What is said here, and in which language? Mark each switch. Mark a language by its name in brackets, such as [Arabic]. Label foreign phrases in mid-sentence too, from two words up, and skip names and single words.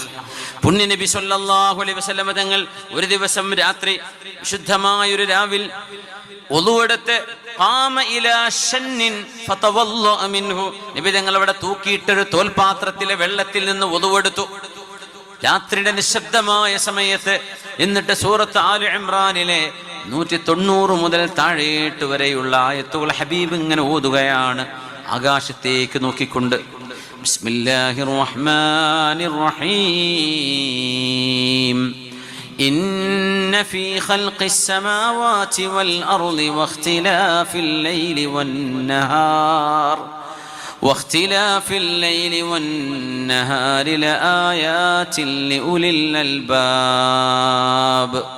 [Malayalam] പുണ്യ നബി [Arabic] صلى الله عليه وسلم [Malayalam] തങ്ങൾ ഒരു ദിവസം രാത്രി, വിശുദ്ധമായൊരു രാവിൽ ഒളുവെടുത്ത് നബി തങ്ങൾ അവിടെ തൂക്കിയിട്ടൊരു തോൽപാത്രത്തിലെ വെള്ളത്തിൽ നിന്ന് ഒളുവെടുത്തു രാത്രിയുടെ നിശബ്ദമായ സമയത്ത്. എന്നിട്ട് സൂറത്ത് ആൽ ഇംറാനിലെ 190 മുതൽ താഴേട്ട് വരെയുള്ള ആയത്തുകൾ ഹബീബ് ഇങ്ങനെ ഓതുകയാണ് ആകാശത്തേക്ക് നോക്കിക്കൊണ്ട്. [Arabic] بسم الله الرحمن الرحيم. إن في خلق السماوات والأرض واختلاف الليل والنهار لآيات لأولي الألباب